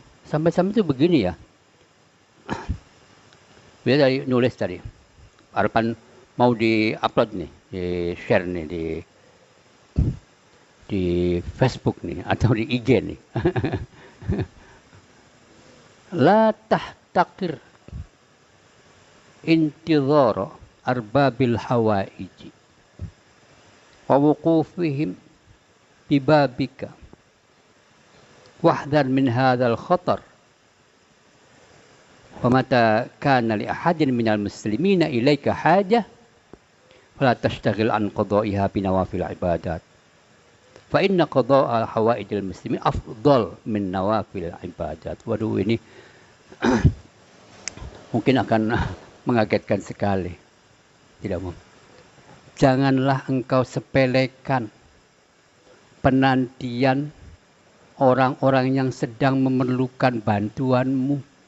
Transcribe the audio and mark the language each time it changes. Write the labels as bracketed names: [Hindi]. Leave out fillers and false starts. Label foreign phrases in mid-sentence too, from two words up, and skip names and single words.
[Indonesian] Sampai-sampai itu begini ya. Dia tadi nulis tadi. Harapan mau di-upload nih, di-share nih di Facebook nih atau di IG nih. [Arabic] لا تحتقر انتظار أرباب الحوائج ووقوفهم ببابك واحذر من هذا الخطر ومتى كان لأحد من المسلمين إليك حاجة فلا تشتغل عن قضائها بنوافل العبادات فإن قضاء حوائج المسلمين أفضل من نوافل العبادات. [Indonesian] Waduh, ini mungkin akan mengagetkan sekali. Tidak mau. Janganlah engkau sepelekan penantian orang-orang yang sedang memerlukan bantuanmu.